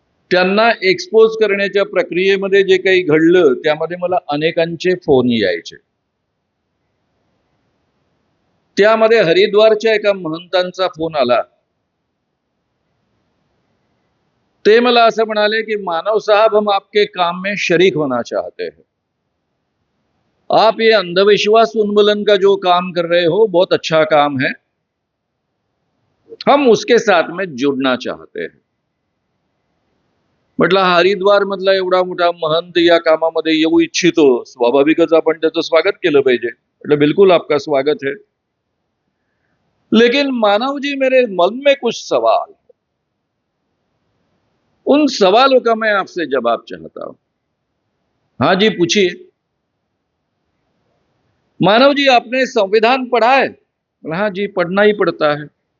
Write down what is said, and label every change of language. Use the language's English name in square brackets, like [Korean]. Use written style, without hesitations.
[Marathi] त्यांना एक्सपोज करण्याच्या प्रक्रियेमध्ये जे काही घडलं त्यामध्ये मला अनेकांचे फोन यायचे. त्यामध्ये हरिद्वारच्या एका महंतांचा फोन आला. ते मला असं म्हणाले की [Hindi] मानव साहब, हम आपके काम में शरीक होना चाहते हैं. आप ये अंधविश्वास उन्मूलन का जो काम कर रहे हो बहुत अच्छा काम है, हम उसके साथ में जुड़ना चाहते हैं. [Marathi] म्हटलं, हरिद्वार मधला एवढा मोठा महंत या कामामध्ये येऊ इच्छितो, स्वाभाविकच आपण त्याचं स्वागत केलं पाहिजे. म्हटलं, [Hindi] बिल्कुल आपका स्वागत है, लेकिन मानव जी मेरे मन में कुछ सवाल, उन सवालों का मैं आपसे जवाब चाहता हूं. हाँ जी, पूछिए. मानव जी, आपने संविधान पढ़ा है? हाँ जी, पढ़ना ही पड़ता है.